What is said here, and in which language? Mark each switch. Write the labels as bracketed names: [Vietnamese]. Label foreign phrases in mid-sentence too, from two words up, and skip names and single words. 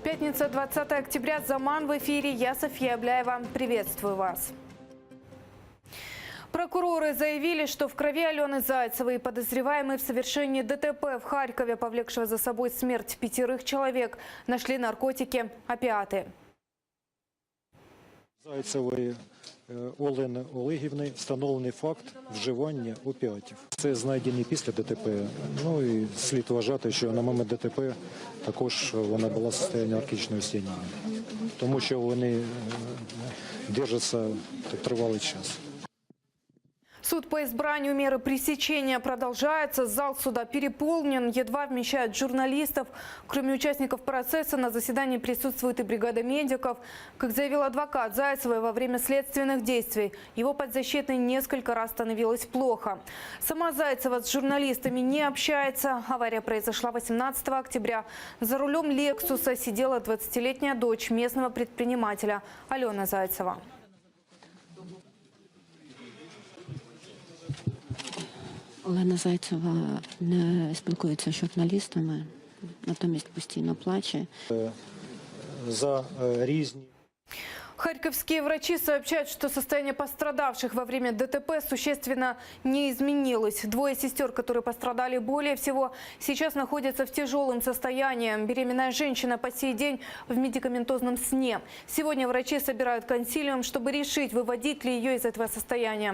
[Russian] Пятница, 20 октября. Заман в эфире. Я София Абляева. Приветствую вас. Прокуроры заявили, что в крови Алены Зайцевой подозреваемые в совершении ДТП в Харькове, повлекшего за собой смерть 5 человек, нашли наркотики, опиаты. [Ukrainian] Зайцевої Олени Олегівни встановлений факт вживання опіатів. Це знайдені після ДТП. Ну і слід вважати, що на момент ДТП також вона була в стані наркотичного сп'яніння, тому що вони держаться тривалий час. [Russian] Суд по избранию меры пресечения продолжается. Зал суда переполнен, едва вмещают журналистов. Кроме участников процесса, на заседании присутствует и бригада медиков. Как заявил адвокат Зайцевой, во время следственных действий его подзащитной несколько раз становилось плохо. Сама Зайцева с журналистами не общается. Авария произошла 18 октября. За рулем «Лексуса» сидела 20-летняя дочь местного предпринимателя Алена Зайцева. [Ukrainian] Олена Зайцева не спілкується з журналістами, натомість постійно плаче. За різні... [Russian] Харьковские врачи сообщают, что состояние пострадавших во время ДТП существенно не изменилось. 2 сестер, которые пострадали более всего, сейчас находятся в тяжелом состоянии. Беременная женщина по сей день в медикаментозном сне. Сегодня врачи собирают консилиум, чтобы решить, выводить ли ее из этого состояния.